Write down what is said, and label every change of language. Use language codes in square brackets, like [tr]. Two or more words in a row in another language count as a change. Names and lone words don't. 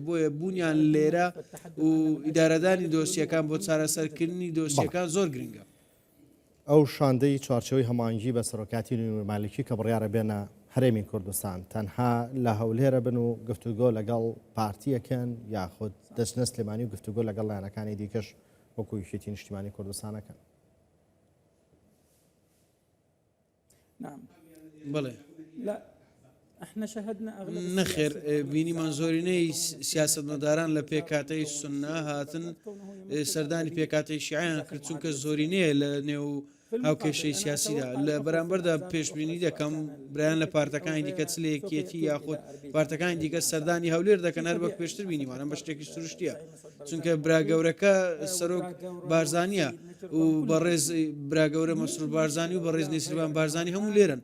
[ckb] بۆیە بوونیان لێرە و ئیدارەدانی دۆسیەکان بۆ چارەسەرکردنی دۆسیەکان زۆر گرنگە. ئەو شاندەی چوارچەوەی هەمانگی بە سەرۆکاتی نوێنەرمالکی کە بڕیارە بێنە هەرێمی کوردستان تەنها لە هەولێرە بن و گفتوگۆ لەگەڵ پارتیەکەن یاخود دەچنە سلێمانی و گفتوگۆ لەگەڵ لایەنەکانی دیکەش وەکو یەکێتی نیشتیمانی کوردستانەکەن. نعم. بەڵێ. [ar] لا احنا شاهدنا اغلب [ckb] نەخێر بینیمان زۆرینەی سیاسەتمەداران لە پێکاتەی سوننا هاتن سەردانی پێکاتەی شیعەیان کرد، چونکە زۆرینەیە لە نێو هاوکێشەی سیاسیدا. لە بەرامبەردا پێشبینی دەکەم برایان لە پارتەکانی دیکە چ لە یەکێتی یاخود پارتەکانی دیکە سەردانی هەولێر دەکەن هەر وەک پێشتر بینیوانە بە شتێکی سروشتیە، چونکە براگەورەکە سەرۆک بارزانیە و بەڕێز براگەورە مەسرور بارزانی و بەڕێز نێسیروان بارزانی هەموو لێرن.